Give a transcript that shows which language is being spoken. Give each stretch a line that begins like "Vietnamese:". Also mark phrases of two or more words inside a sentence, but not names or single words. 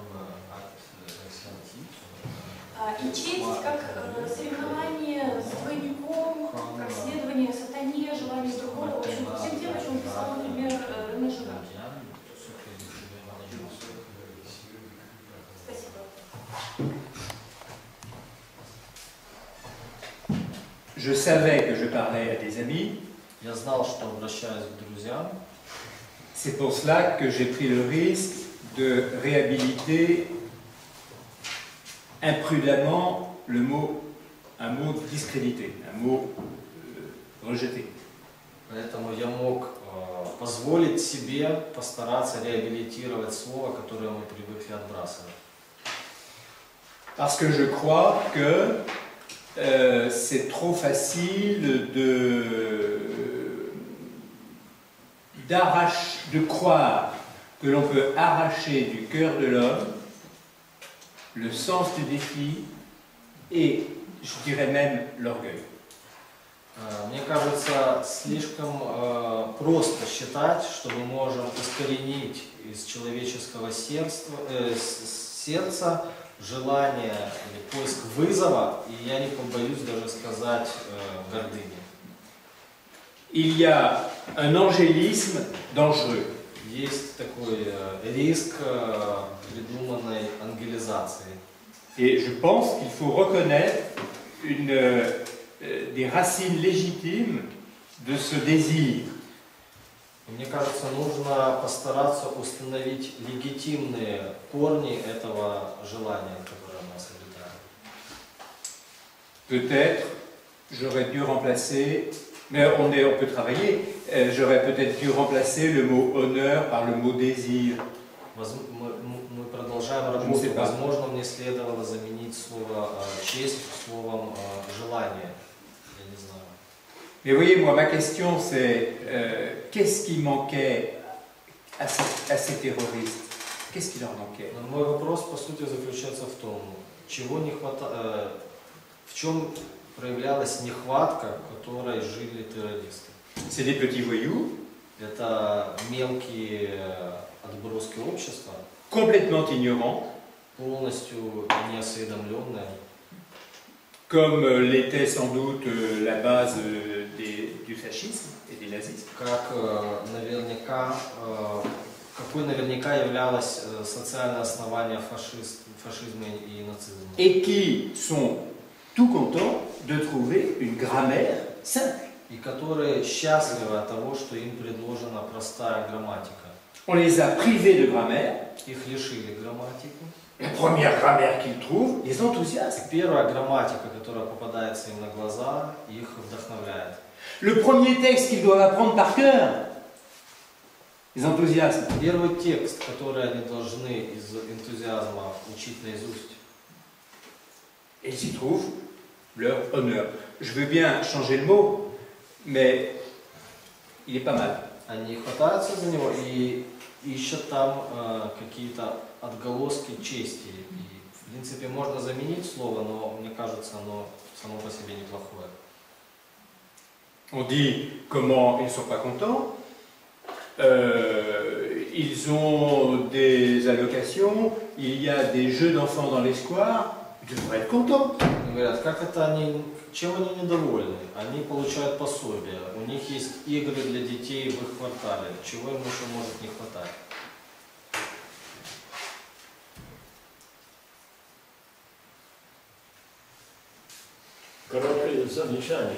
Russian: И честь как соревнование с двойником, как следование сатане, желание другого, в общем, всем тем, о чем писал, например, Рене Жирар. Спасибо.
French: Je savais que je parlais à des amis.
Russian: Я знал, что обращаюсь к друзьям.
French: C'est pour cela que j'ai pris le risque de réhabiliter imprudemment un mot discrédité, un mot rejeté.
Russian: Поэтому я мог позволить себе постараться реабилитировать слово, которое мы привыкли отбрасывать.
French: Parce que je crois que c'est trop facile de croire que l'on peut arracher du cœur de l'homme le sens du défi et, je dirais même, l'orgueil.
Russian: Мне кажется, слишком просто считать, что мы можем искоренить из человеческого сердца желание или поиск вызова, и я не побоюсь даже сказать гордыни.
French: Il y a un angélisme dangereux.
Russian: Есть такой риск придуманной ангелизации.
French: Et je pense qu'il faut reconnaître des racines légitimes de ce désir.
Russian: Мне кажется, нужно постараться установить легитимные корни этого желания, которое у нас обитает.
French: Peut-être, j'aurais dû remplacer, mais on peut travailler, j'aurais peut-être dû remplacer le mot honneur par le mot désir.
Russian: Мы продолжаем работу. Возможно, мне следовало заменить слово честь словом желание. Я не знаю.
French: Mais voyez, moi, ma question, c'est qu'est-ce qui manquait à ces terroristes? Qu'est-ce qui leur manquait?
Russian: Мой вопрос, по сути, заключается в том, чего не хватало, в чем проявлялась нехватка, которой жили террористы.
French: C'est des petits voyous.
Russian: Это мелкие отброски общества,
French: complètement ignorants,
Russian: полностью неосведомленные,
French: comme l'était sans doute la base du fascisme et du nazisme.
Russian: Какой наверняка являлось социальное основание фашизма и нацизма.
French: Et qui sont tout contents de trouver une grammaire simple.
Russian: И которые счастливы от того, что им предложена простая грамматика.
French: On les a privés de grammaire.
Russian: Их лишили грамматику.
French: La première grammaire qu'ils trouvent les enthousiasme.
Russian: Первая грамматика, которая попадается им на глаза, их вдохновляет.
French: Le premier texte qu'ils doivent apprendre par cœur les enthousiasme.
Russian: Первый текст, который они должны из энтузиазма учить наизусть.
French: Et ils y trouvent leur honneur. Je veux bien changer le mot, mais il est pas mal.
Russian: Они хватаются за него и ищут там какие-то отголоски чести. И, в принципе, можно заменить слово, но мне кажется, оно само по себе неплохое.
French: On dit comment ils ne sont pas contents. Ils ont des allocations, il y a des jeux d'enfants dans les squares, ils devraient être contents.
Russian: Говорят, как это они, чем они недовольны? Они получают пособие, у них есть игры для детей в их квартале, чего им еще может не хватать? Короткое замечание.